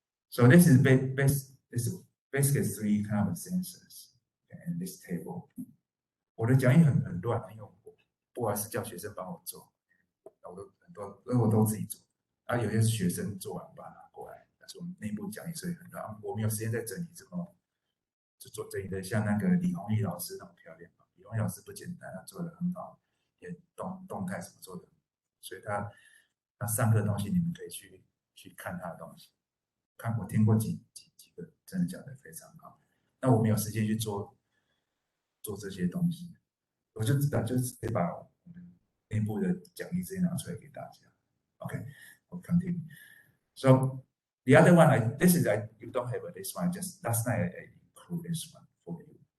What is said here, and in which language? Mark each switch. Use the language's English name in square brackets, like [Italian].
[English] So this is basically 3 kind of sensors in this table. [Chinese] 我的讲义很乱，因为我不管是叫学生帮我做，我都自己做。有些是学生做完把它拿过来，但是我们内部讲义所以很乱，我没有时间再整理这么就做整理的像那个李宏毅老师那么漂亮。李宏毅老师不简单，他做的很好，也动态什么做的，所以他上课的东西你们可以去看他的东西。我听过几个真的讲的非常好。那我没有时间去做这些东西，我就直接把我们内部的讲义直接拿出来给大家。 [English] OK， [Chinese] 我 [English] continue. So the other one, you don't have this one. Just last night I include this one for you.